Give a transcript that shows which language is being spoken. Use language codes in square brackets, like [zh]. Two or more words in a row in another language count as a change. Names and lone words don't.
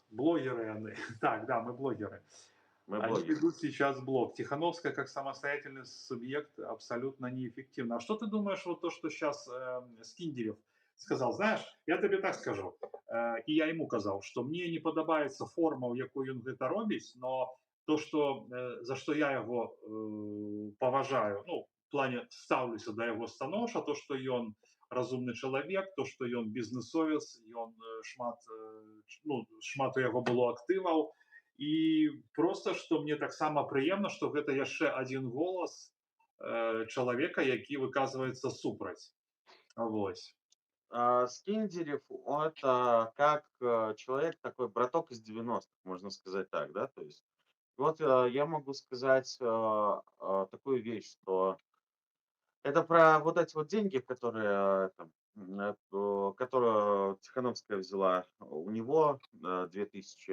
[ru] Блогеры они. Так, да, мы блогеры. Мы Они блогеры. ведут сейчас блог. Тихановская как самостоятельный субъект абсолютно неэффективна. А что ты думаешь, вот то, что сейчас Скиндерев сказал? Знаешь, я тебе так скажу, и я ему казал, что мне [be] не подобаецца [ru] форма, [be] у якой ён гэта робіць, [ru] но то, что, за что я его поважаю, ну, в плане [be] ставлюся да яго станоўча, то, что ён разумны чалавек, то, што ён бізнесовец, ён шмат у яго было актываў, і просто што мне таксама прыемна, што гэта яшчэ адзін голас чалавека, які выказваецца супраць. Вось. [ru] Скиндерев, это как человек, такой браток из 90-х, можно сказать так, да, то есть вот я могу сказать такую вещь, что это про вот эти вот деньги, которые, которые Тихановская взяла у него, 2000.